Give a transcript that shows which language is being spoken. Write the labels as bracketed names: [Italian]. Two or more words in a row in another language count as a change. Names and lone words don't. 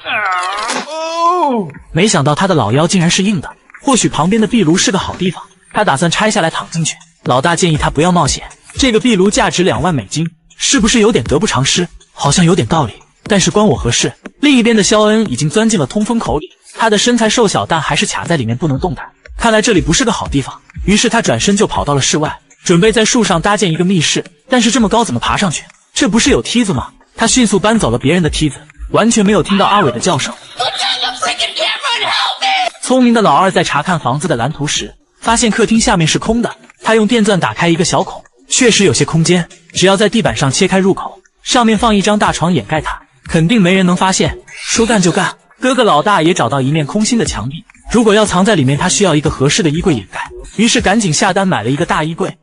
[Chinese] 沒想到他的老腰竟然是硬的，或許旁邊的壁爐是個好地方。他打算拆下來躺進去。老大建議他不要冒險，這個壁爐價值2萬美金，是不是有點得不償失？好像有點道理，但是關我何事？另一邊的肖恩已經鑽進了通風口裡，他的身材瘦小，但還是卡在裡面不能動彈。看來這裡不是個好地方，於是他轉身就跑到了室外，準備在樹上搭建一個密室。但是這麼高怎麼爬上去？這不是有梯子嗎？他迅速搬走了別人的梯子，完全沒有聽到阿偉的叫聲。聰明的老二在查看房子的藍圖時，發現客廳下面是空的。他用電鑽打開一個小孔，確實有些空間，只要在地板上切開入口，上面放一張大床掩蓋它，肯定沒人能發現。說幹就幹，哥哥老大也找到一面空心的牆壁，如果要藏在裡面，他需要一個合適的衣櫃掩蓋，於是趕緊下單買了一個大衣櫃。